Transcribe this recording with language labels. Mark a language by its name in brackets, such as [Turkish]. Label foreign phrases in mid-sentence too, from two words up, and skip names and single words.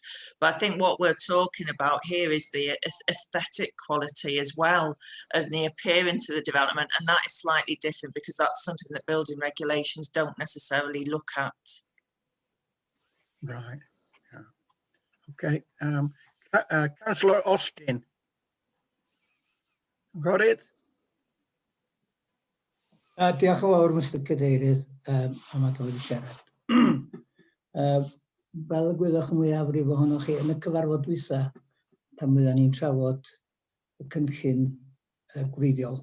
[English] But I think what we're talking about here is the aesthetic quality as well, of the appearance of the development. And that is slightly different because that's something that building regulations don't necessarily look at. Right. Yeah. Okay. Councillor Austin. Got it? [Welsh] Diolch yn fawr, Mr Cadeirydd, am adrodd i siarad. Fel y gwyddoch yn mwyafrif ohonoch chi yn y cyfarfod dwytha, pan fyddan ni'n trafod y cynllun gwreiddiol.